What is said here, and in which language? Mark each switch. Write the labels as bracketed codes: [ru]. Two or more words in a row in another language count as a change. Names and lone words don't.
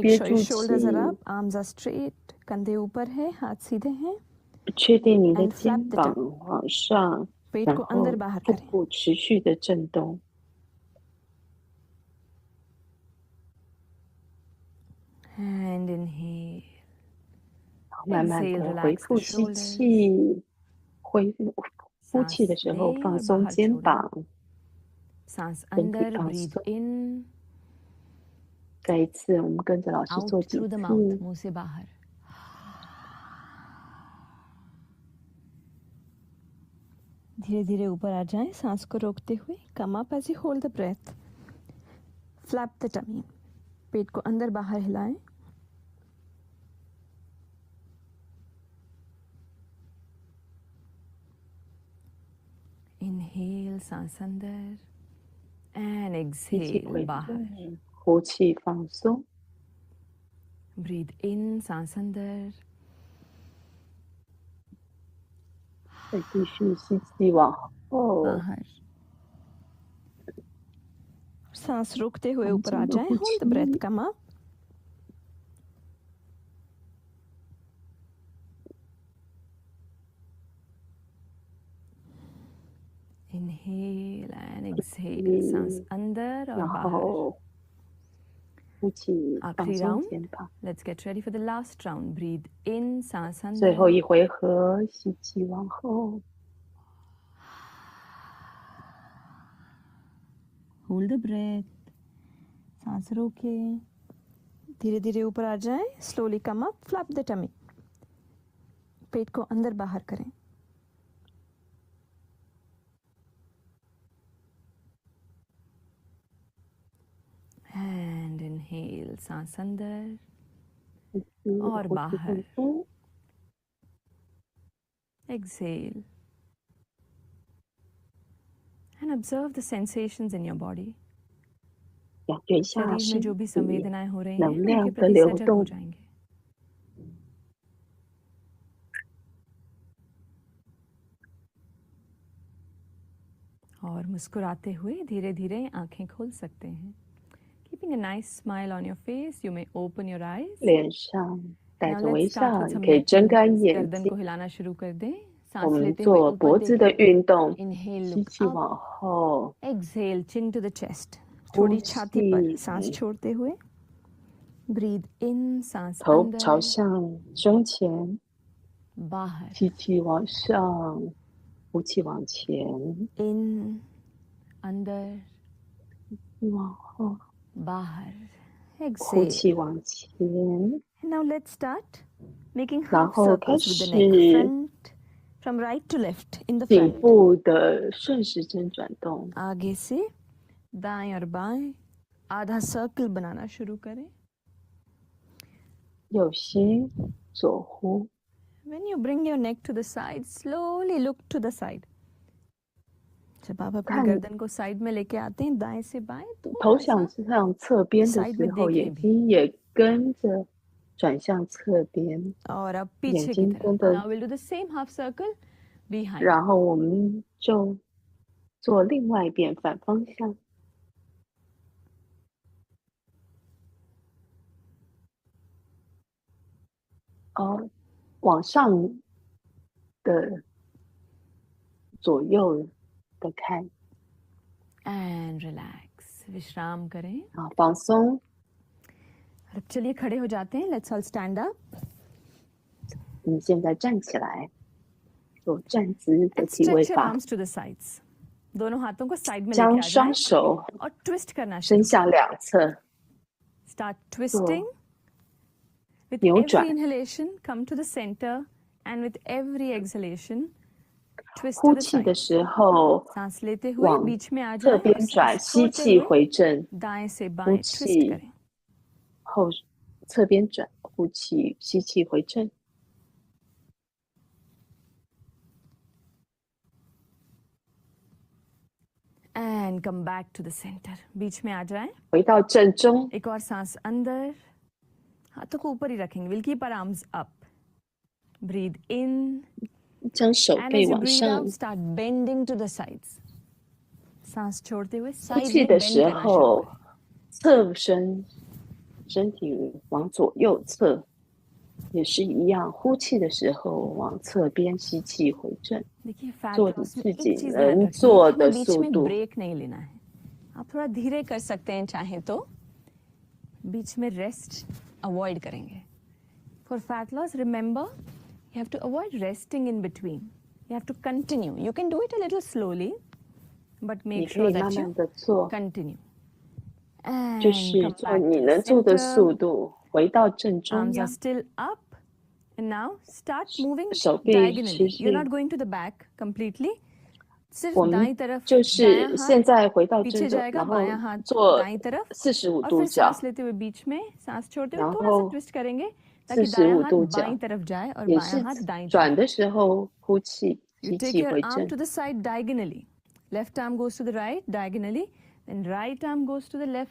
[zh] 憋 [en] sure [zh] 住 [en] your [zh] 气， [en] shoulders are up, arms are straight, [hi] कंधे ऊपर है, हाथ सीधे हैं. [zh] 确定你的 [en] And flap [zh] 肩 [en] the [zh] 膀 [en] tongue. [zh] 往上， [hi] पेट [zh] 然 [hi] को [zh] 后 [hi] अंदर बाहर [zh] 腹 [hi] करें. [zh] 部持续的震动， [en] And inhale. [zh] 慢慢 [en] Exhale, [zh] 的回 [en] relax the [zh] 复吸 [en] shoulders. [zh] 气，呼气的 [hi] सांस [zh] 时候 [hi] लें [zh] 放 [hi] और [zh] 松 [hi] बाहर [zh] 肩 [hi] छोड़ें. [zh] 膀， [hi] सांस [zh] 身体 [hi] अंदर [zh] 放 [en] ब्रीथ [zh] 松。 [en] इन [zh] 再一次，我们跟着老师 [en] आउट [zh] 做几 [en] through the mouth [zh] 次。 [hi] मुंह से बाहर धीरे धीरे ऊपर आ जाएं सांस को रोकते हुए [en] come up as you hold the breath flap the tummy [hi] पेट को अंदर बाहर हिलाएं इनहेल सांस अंदर एंड [zh] 吸气 [en] एक्सहेल [zh] 回 [hi] बाहर [zh] 正，呼气放松。 [en] breathe in [hi] सांस अंदर [zh] 再继续吸气往后， [hi] बाहर सांस रोकते हुए [zh] 安 [hi] ऊपर आ [zh] 静的 [hi] जाएं [zh] 呼 [en] hold the breath [zh] 气。 [en] come up inhale and exhale [hi] सांस अंदर और [zh] 然 [hi] बाहर [zh] 后呼气放 [hi] आखिरी [zh] 松 [en] राउंड [zh] 肩膀。 [en] let's get ready for the last round breathe in सांस [zh] 最后 [hi] अंदर [zh] 一回合，吸气往后， [en] hold the breath [hi] सांस रोके धीरे धीरे ऊपर आ जाएं [en] slowly come up flap the tummy [hi] पेट को अंदर बाहर करें [en] and inhale [hi] सांस अंदर [zh] 吸气 [hi] और [zh] 呼气 [hi] बाहर [zh] 放松。 [en] exhale and observe the sensations in your body [zh] 感觉一下 [hi] शरीर में [zh] 身 [hi] जो भी [zh] 体 [hi] संवेदनाएं हो रही हैं [zh] 能 [hi] उनके [zh] 量的 [hi] प्रति [zh] 流 [hi] सजग हो [zh] 动。 [hi] जाएंगे और मुस्कुराते हुए धीरे धीरे आंखें खोल सकते हैं [en] Keeping a nice smile on your face, you may open your eyes. [zh] 脸上带 [en] Now [zh] 着微 [en] let's start [zh] 笑， [en] with [zh] 你 [en] some [zh] 可以 [en] neck [zh] 睁开 [en] movements. [zh] 眼 [hi] गर्दन [zh] 睛 [hi] को हिलाना शुरू कर दें [zh] 我 [hi] सांस [zh] 们 [hi] लेते हुए [zh] 做 [hi] ऊपर [zh] 脖子的 [hi] देखें [zh] 运动， [en] Inhale, [zh] 吸 [en] look [zh] 气 [en] up. [zh] 往后， [en] Exhale, chin to the chest. [zh] 呼 [hi] थोड़ी छाती पर [zh] 气， [hi] सांस छोड़ते हुए [en] Breathe in, [hi] सांस [zh] 头朝 [hi] अंदर [zh] 向胸前， [hi] बाहर [zh] 吸气往上，呼气往前， [hi] in अंदर [zh] 往后， [hi] बाहर [zh] 呼 [en] exhale [zh] 气往前， [en] And now let's start making [zh] 然 [en] half [zh] 后开 [en] circles with the neck [zh] 始 [en] front from right to left in the [zh] 颈 [en] front [zh] 部的顺时针转动， [hi] आगे से दाएं और बाएं आधा सर्कल बनाना शुरू करें [zh] 右吸左呼， [en] When you bring your neck to the side, slowly look to the side. [hi] जब आप अपनी [zh] 看 [hi] गर्दन को साइड में लेके आते हैं दाएं से बाएं तो [zh] 头 [hi] थोड़ा [zh] 想 [hi] सा [zh] 向侧边的 [hi] साइड [zh] 时 [hi] में [zh] 候， [hi] देखें [zh] 眼 [hi] भी [zh] 睛也跟着转向侧边， [hi] और अब [zh] 眼 [hi] पीछे की [zh] 睛 [hi] तरफ [zh] 跟着， [en] Now we'll do the same half circle behind. [zh] 然后我们就做另外一边反方向。哦，往上的左右的看， [en] And relax. [hi] विश्राम करें [zh] 啊，放松。 [hi] अब चलिए खड़े हो जाते हैं [en] Let's all stand up. [zh] 我们现在站起来，做站姿的 [en] And [zh] 体位 [en] stretch your [zh] 法， [en] arms to the sides. [hi] दोनों हाथों को साइड में लेके [zh] 将 [hi] आ जाएं [zh] 双手 [hi] और ट्विस्ट करना [zh] 伸 [hi] शुरू. [zh] 向两侧， [en] Start twisting. With [zh] 扭 [en] every [zh] 转。 [en] inhalation, come to the center, and with every exhalation, twist [zh] 呼 [en] to the [zh] 气的 [en] side. [zh] 时候 [hi] सांस लेते हुए [zh] 往 [hi] बीच में आ [zh] 侧 [hi] जाएं [zh] 边 [hi] और [zh] 转， [hi] सांस [zh] 吸 [hi] छोड़ते [zh] 气 [hi] हुए [zh] 回正， [hi] दाएं से [zh] 呼 [hi] बाएं twist [zh] 气 [hi] करें. [zh] 后侧边转，呼气，吸气回正。 [en] And come back to the center. [hi] बीच में आ जाएं. [zh] 回到正中， [hi] एक और सांस अंदर. हाथों को ऊपर ही रखेंगे. [en] We'll keep our arms up. Breathe in. [zh] 将手 [en] And [zh] 背 [en] as you [zh] 往 [en] breathe [zh] 上 [en] out, start bending to the sides. [hi] सांस छोड़ते हुए [zh] 呼 [hi] साइड [zh] 气 [hi] में [zh] 的 [hi] बेंड [zh] 时 [hi] करना शुरू [zh] 候 [hi] करें. [zh] 侧身，身体往左右侧，也是一样。呼气的时候往侧边吸气回正， [hi] देखिए फैट [zh] 做你 [hi] लॉस में [zh] 自 [hi] एक [zh] 己 [hi] चीज ध्यान [zh] 能 [hi] रखिए [zh] 做 [hi] हमें [zh] 的 [hi] बीच [zh] 速 [hi] में [zh] 度。 [hi] ब्रेक नहीं लेना है आप थोड़ा धीरे कर सकते हैं चाहे तो बीच में रेस्ट अवॉइड करेंगे [en] for fat loss remember you have to avoid resting in between you have to continue you can do it a little slowly but [zh] 你 [en] make [zh] 可以 [en] sure [zh] 慢 [en] that [zh] 慢 [en] you [zh] 的做， [en] continue. [zh] 就 [en] And [zh] 是 [en] come [zh] 做 [en] back [zh] 你 [en] to the [zh] 能做的 [en] center. [zh] 速度，回到正中 [en] Arms are [zh] 央， [en] still up. And now start moving [zh] 手臂 [en] diagonally. [zh] 持 [en] You're [zh] 续。 [en] not going to the back completely. [zh] 我 [hi] सिर्फ [zh] 们 [hi] दाईं तरफ [zh] 就 [hi] दायां [zh] 是 [hi] हाथ [zh] 现在回到 [hi] पीछे [zh] 正中， [hi] जाएगा, [zh] 然后 [hi] बायां हाथ [zh] 做 [hi] दाईं तरफ [zh] 45 [hi] और [zh] 度 [hi] फिर [zh] 角， [hi] सांस लेते हुए बीच में सांस छोड़ते हुए [zh] 然 [hi] थोड़ा सा [zh] 后 [hi] ट्विस्ट करेंगे ताकि [zh] 45 [hi] दायां हाथ [zh] 度 [hi] बाईं [zh] 角， [hi] तरफ जाए और [zh] 也 [hi] बायां [zh] 是 [hi] हाथ दाईं [zh] 转 [hi] तरफ. [zh] 的时候呼气， [en] You [zh] 吸 [en] take [zh] 气 [en] your [zh] 回 [en] arm [zh] 正， [en] to the side diagonally. Left arm goes to the right diagonally, then right arm goes to the left